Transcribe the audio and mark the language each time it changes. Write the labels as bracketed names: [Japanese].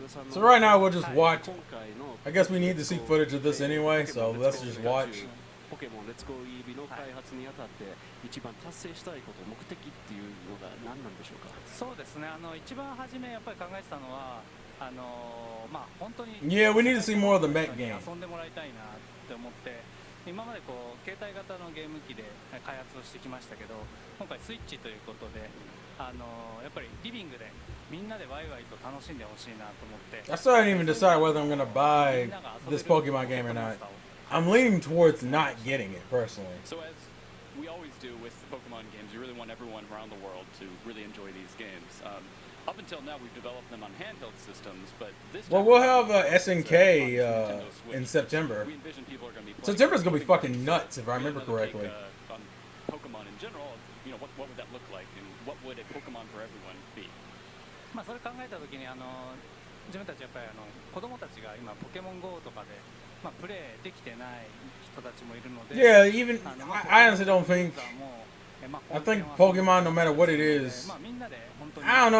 [English] So right now we'll just watch. I guess we need to see footage of this anyway, so let's just watch. [Japanese] ポケモンレッツゴーイービーの開発にあたって一番達成したいこと、目的っていうのが何なんでしょうか。そうですね。一番初めやっぱり考えてたのはまあ本当に [English] Yeah, we need to see more of the mech game. [Japanese] 遊んでもらいたいなって思って、今までこう携帯型のゲーム機で開発をしてきましたけど、今回スイッチということで、やっぱりリビングでみんなでワイワイと楽しんでほしいなと思って。 [English] I still haven't even decided whether I'm gonna buy this Pokemon game or not. I'm leaning towards not getting it personally. So as we always do with Pokemon games, we really want everyone around the world to really enjoy these games. Up until now, we've developed them on handheld systems, but this well, we'll have SNK in September. September's gonna be fucking nuts if I remember correctly. On Pokemon in general, you know, what would that look like, and what would a Pokemon for everyone be? [Japanese] まあそれ考えたときに自分たちやっぱり子供たちが今ポケモン GO とかでまあプレイできてない人たちもいるので。 [English] Yeah, even I honestly don't think. I think Pokemon, no matter what it is, I don't know.